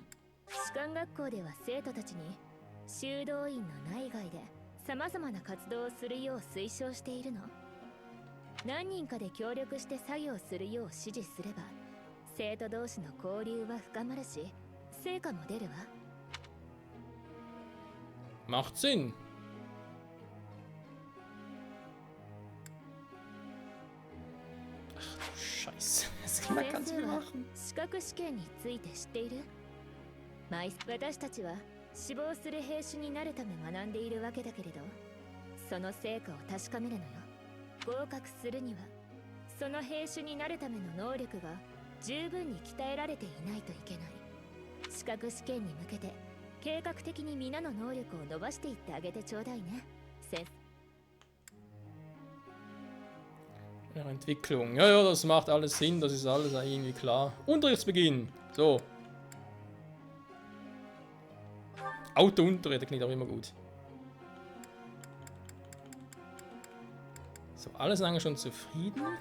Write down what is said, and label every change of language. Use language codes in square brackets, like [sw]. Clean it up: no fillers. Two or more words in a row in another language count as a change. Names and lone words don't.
[ja] 士官学校では生徒たちに修道院の内外で様々な活動をするよう推奨しているの。何人かで協力して作業するよう指示すれば生徒同士の交流は深まるし成果も出るわ。 [de] Macht Sinn. Ach du Scheiße. Das kann man [ja] 先 [de] ganz [ja] 生 [de] viel [ja] は [de] machen. [ja] 資格試験について知っている？私たちは志望する兵士になるため学んでいるわけだけれどその成果を確かめるのよ。合格するにはその兵士になるための能力が十分に鍛えられていないといけない。資格試験に向けて計画的に皆の能力を伸ばしていってあげてちょうだいね。先生。 [de] Ja, Entwicklung. Ja, ja, das macht alles Sinn. Das ist alles irgendwie klar. Unterrichtsbeginn. So. Autounterricht klingt auch immer gut. So, alle sind eigentlich schon zufrieden.